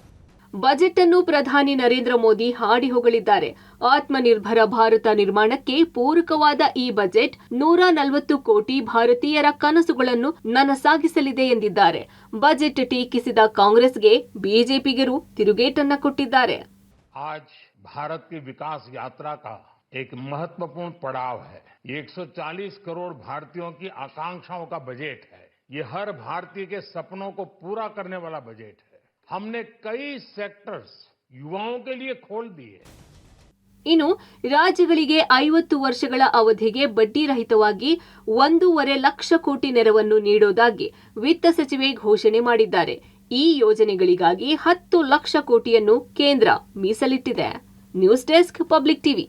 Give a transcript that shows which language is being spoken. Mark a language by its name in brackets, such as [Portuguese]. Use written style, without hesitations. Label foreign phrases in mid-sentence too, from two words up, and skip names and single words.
[Kannada] ಬಜೆಟ್ ಅನ್ನು ಪ್ರಧಾನಿ ನರೇಂದ್ರ ಮೋದಿ ಹಾಡಿ ಹೊಗಳಿದ್ದಾರೆ. ಆತ್ಮನಿರ್ಭರ ಭಾರತ ನಿರ್ಮಾಣಕ್ಕೆ ಪೂರಕವಾದ ಈ ಬಜೆಟ್ 140 ಕೋಟಿ ಭಾರತೀಯರ ಕನಸುಗಳನ್ನು ನನಸಾಗಿಸಲಿದೆ ಎಂದಿದ್ದಾರೆ. ಬಜೆಟ್ ಟೀಕಿಸಿದ ಕಾಂಗ್ರೆಸ್ಗೆ ಬಿಜೆಪಿಗರು ತಿರುಗೇಟನ್ನ ಕೊಟ್ಟಿದ್ದಾರೆ. [Hindi] आज भारत की विकास यात्रा का एक महत्वपूर्ण पड़ाव है। 140 करोड़ भारतीयों की आकांक्षाओं का बजट है। ये हर भारतीय के सपनों को पूरा करने वाला बजट है। हमने कई सेक्टर्स युवाओं के लिए खोल दिए। [Kannada] ಇನ್ನು ರಾಜ್ಯಗಳಿಗೆ 50 ವರ್ಷಗಳ ಅವಧಿಗೆ ಬಡ್ಡಿ ರಹಿತವಾಗಿ 1.5 ಲಕ್ಷ ಕೋಟಿ ನೆರವನ್ನು ನೀಡೋದಾಗಿ ವಿತ್ತ ಸಚಿವೆ ಘೋಷಣೆ ಮಾಡಿದ್ದಾರೆ. ಈ ಯೋಜನೆಗಳಿಗಾಗಿ 10 ಲಕ್ಷ ಕೋಟಿಯನ್ನು ಕೇಂದ್ರ ಮೀಸಲಿಟ್ಟಿದೆ. ನ್ಯೂಸ್ ಡೆಸ್ಕ್, ಪಬ್ಲಿಕ್ ಟಿವಿ.